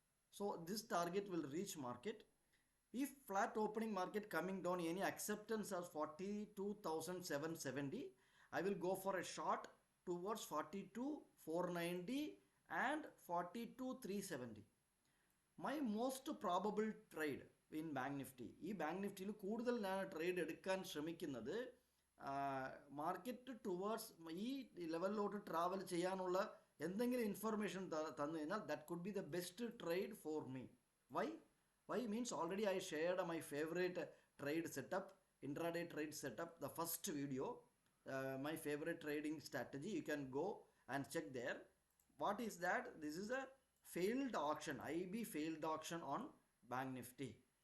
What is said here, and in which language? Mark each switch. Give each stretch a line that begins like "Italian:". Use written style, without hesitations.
English: So this target will reach market. If flat opening market coming down, any acceptance of 42,770, I will go for a short towards 42,490 and 42,370. My most probable trade in Bank Nifty.
Malayalam: ഈ bank നിഫ്റ്റിയിൽ കൂടുതൽ ഞാൻ trade എടുക്കാൻ ശ്രമിക്കുന്നത് market towards ഈ ലെവലിലോട്ട് travel ചെയ്യാനുള്ള എന്തെങ്കിലും information തന്നു കഴിഞ്ഞാൽ
English: That could be the best trade for me. Why means already I shared my favorite trade setup, intraday trade setup, the first video, my favorite trading strategy. You can go and check there. What is that? This is a failed auction, IB failed auction on Bank Nifty.